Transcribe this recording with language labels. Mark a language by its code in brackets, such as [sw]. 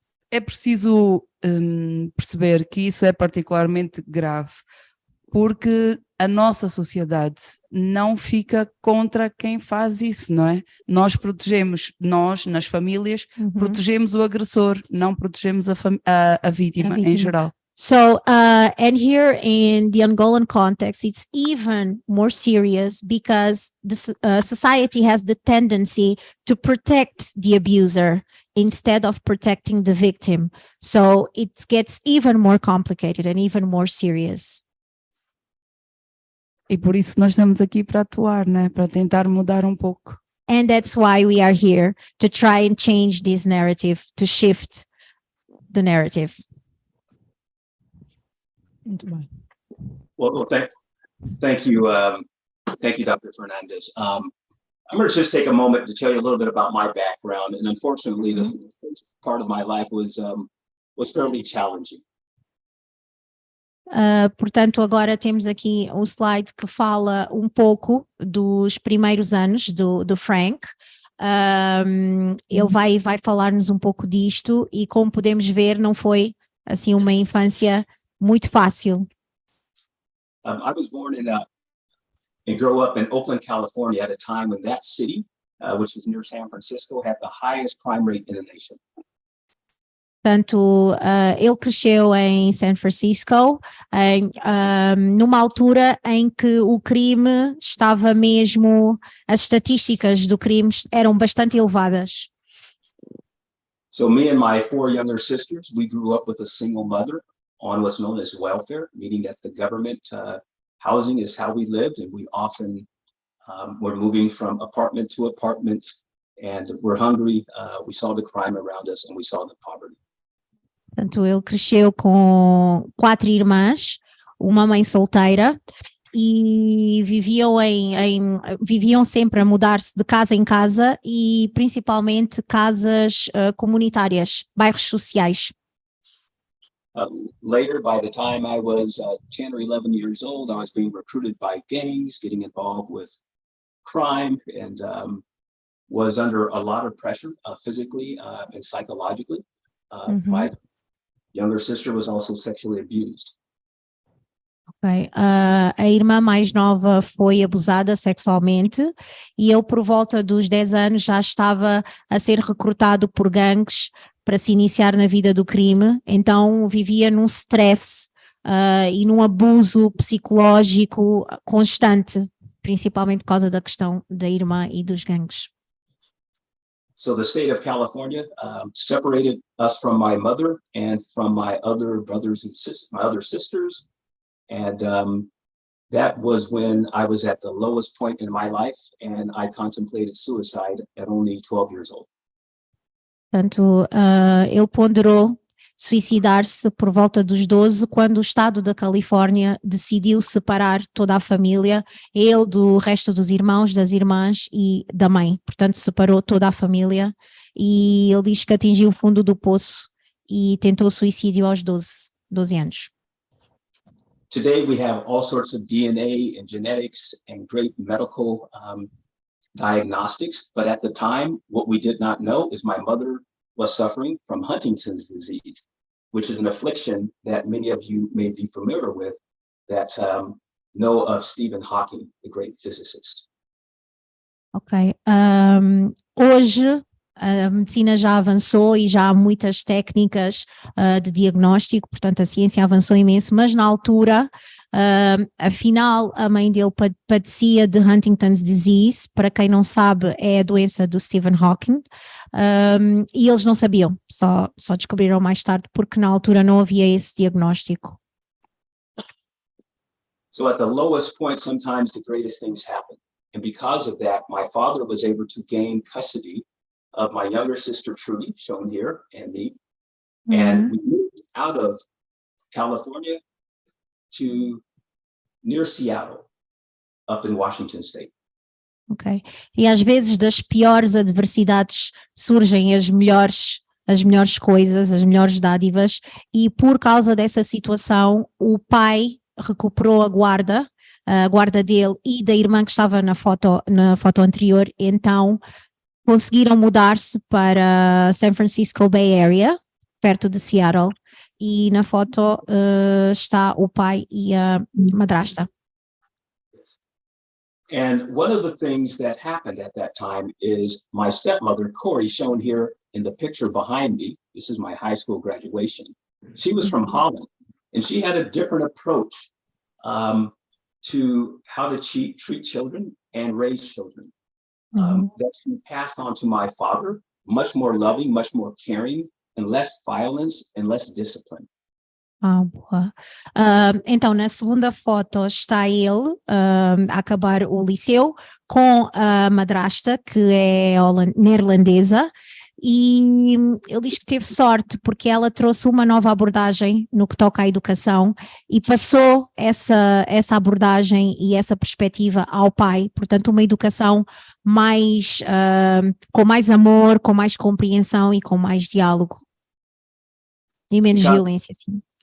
[pt] é preciso perceber que isso é particularmente grave, porque a nossa sociedade não fica contra quem faz isso, não é? Nós protegemos, nós, nas famílias, protegemos o agressor, não protegemos a vítima em geral. [en] So, and here in the Angolan context, it's even more serious because the society has the tendency to protect the abuser instead of protecting the victim. So it gets even more complicated and even more serious. [pt] E por isso nós estamos aqui para atuar, né? Para tentar mudar um pouco. [en] And that's why we are here, to try and change this narrative, to shift the narrative. Well, thank you, Dr. Fernandez. I'm going to just take a moment to tell you a little bit about my background, and unfortunately, the first part of my life was fairly challenging. [pt] Portanto, agora temos aqui um slide que fala um pouco dos primeiros anos do Frank. Ele vai falar-nos um pouco disto e, como podemos ver, não foi assim uma infância muito fácil. [en] I was born and grew up in Oakland, California, at a time when that city, which is near San Francisco, had the highest crime rate in the nation. [pt] Portanto, ele cresceu em San Francisco, numa altura em que o crime estava mesmo, as estatísticas do crime eram bastante elevadas. [en] So me and my 4 younger sisters, we grew up with a single mother on what's known as welfare, meaning that the government housing is how we lived, and we often were moving from apartment to apartment, and we're hungry. We saw the crime around us, and we saw the poverty. [pt] Portanto, ele cresceu com 4 irmãs, uma mãe solteira, e viviam sempre a mudar-se de casa em casa, e principalmente casas comunitárias, bairros sociais. [en] Later, by the time I was 10 or 11 years old, I was being recruited by gangs, getting involved with crime, and was under a lot of pressure physically and psychologically. My younger sister was also sexually abused. Okay. [pt] A irmã mais nova foi abusada sexualmente e ele, por volta dos 10 anos, já estava a ser recrutado por gangues para se iniciar na vida do crime, então vivia num stress e num abuso psicológico constante, principalmente por causa da questão da irmã e dos gangues. [en] So the state of California separated us from my mother and from my other brothers and my other sisters. And that was when I was at the lowest point in my life, and I contemplated suicide at only 12 years old. [pt] Portanto, ele ponderou suicidar-se por volta dos 12, quando o estado da Califórnia decidiu separar toda a família, ele do resto dos irmãos, das irmãs e da mãe. Portanto, separou toda a família e ele diz que atingiu o fundo do poço e tentou suicídio aos 12 anos. [en] Today we have all sorts of DNA and genetics and great medical diagnostics, but at the time, what we did not know is my mother was suffering from Huntington's disease, which is an affliction that many of you may be familiar with, that know of Stephen Hawking, the great physicist. Ok. [pt] Hoje a medicina já avançou e já há muitas técnicas de diagnóstico, portanto a ciência avançou imenso, mas na altura, afinal, a mãe dele padecia de Huntington's disease. Para quem não sabe, é a doença do Stephen Hawking, e eles não sabiam, só descobriram mais tarde, porque na altura não havia esse diagnóstico. [en] So at the lowest point, sometimes the greatest things happen. And because of that, my father was able to gain custody of my younger sister, Trudy, shown here, and me. And we moved out of California to near Seattle, up in Washington State. Ok. [pt] E às vezes das piores adversidades surgem as melhores coisas, as melhores dádivas, e por causa dessa situação, o pai recuperou a guarda dele e da irmã que estava na foto anterior, então conseguiram mudar-se para San Francisco Bay Area, perto de Seattle, e na foto está o pai e a madrasta. [en] And one of the things that happened at that time is my stepmother, Corey, shown here in the picture behind me. This is my high school graduation. She was from Holland, and she had a different approach to how to treat children and raise children. That she passed on to my father, much more loving, much more caring, and less violence and less discipline. [pt] Boa. Então, na segunda foto está ele a acabar o liceu com a madrasta, que é neerlandesa, e ele diz que teve sorte porque ela trouxe uma nova abordagem no que toca à educação e passou essa abordagem e essa perspectiva ao pai, portanto uma educação mais, com mais amor, com mais compreensão e com mais diálogo e menos violência, sim.